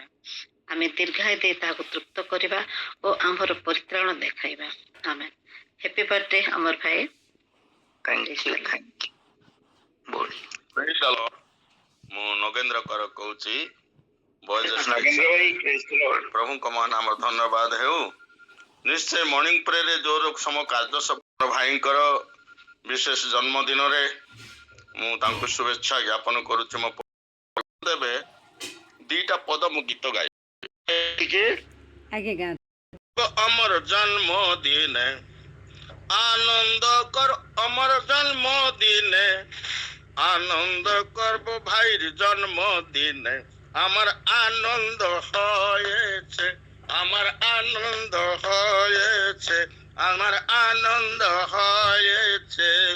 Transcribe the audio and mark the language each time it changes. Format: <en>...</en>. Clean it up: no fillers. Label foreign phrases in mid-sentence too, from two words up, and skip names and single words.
<or>ଆମେ ଦୀର୍ଘାୟୁ ଦେଇ ତାହାକୁ ତୃପ୍ତ କରିବା ଓ ଆମ୍ଭର ପରିତ୍ରାଣ ଦେଖାଇବା। ଆମେ</or> <en>happy birthday</en> <or>ଅମର ଭାଇ।</or> <en>thank you Praise the Lord.</en> <or>ମୁଁ ନଗେନ୍ଦ୍ର କର କହୁଛି। ନାଗେନ୍ଦ୍ର ଭାଇ</or> <en>praise the Lord।</en> <or>ପ୍ରଭୁଙ୍କ ମହାନ ଆମର ଧନ୍ୟବାଦ ହେଉ। ନିଶ୍ଚୟ</or> <en>morning prayer</en> <or>ଯୋଉ ସମ କାର୍ଯ୍ୟ ସଫଳ ଭାଇଙ୍କର ବିଶେଷ ଜନ୍ମଦିନରେ ମୁଁ ତାଙ୍କୁ ଶୁଭେଚ୍ଛା ଜ୍ଞାପନ କରୁଛି। ମୋ ଦେବେ ଦିଟା ପଦ ମୁଁ ଗୀତ ଗାଇ ଟିକେ ଅମର ଜନ୍ମ ଦିନେ ଆନନ୍ଦ କର,</or> <bn>অমর জন্মদিনে আনন্দ করব ভাইর জন্মদিনে, আমার আনন্দ হয়েছে, আমার আনন্দ হয়েছে, আমার আনন্দ হয়েছে,</bn>